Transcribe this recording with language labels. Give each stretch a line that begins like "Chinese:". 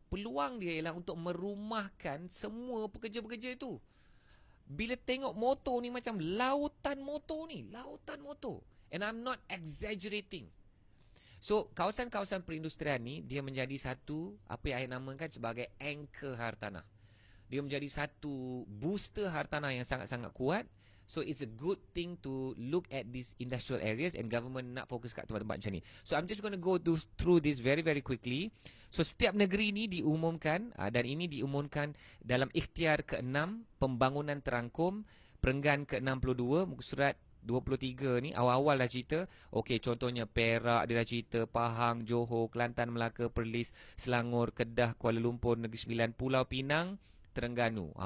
Malay: Peluang dia ialah untuk merumahkan semua pekerja-pekerja itu. Bila tengok motor ni macam lautan motor ni, lautan motor.
English: And I'm not exaggerating.
Malay: So kawasan-kawasan perindustrian ni dia menjadi satu apa yang saya namakan sebagai anchor hartanah. Dia menjadi satu booster hartanah yang sangat-sangat kuat.
English: So it's a good thing to look at these industrial areas and government
Malay: nak fokus kat tempat-tempat macam ni.
English: So I'm just going to go through this very very quickly.
Malay: So setiap negeri ni diumumkan dan ini diumumkan dalam ikhtiar ke-6 pembangunan terangkum perenggan ke-62 muka surat 23 ni awal-awal dah cerita. Okey, contohnya Perak dia dah cerita, Pahang, Johor, Kelantan, Melaka, Perlis, Selangor, Kedah, Kuala Lumpur, Negeri Sembilan, Pulau Pinang, Terengganu.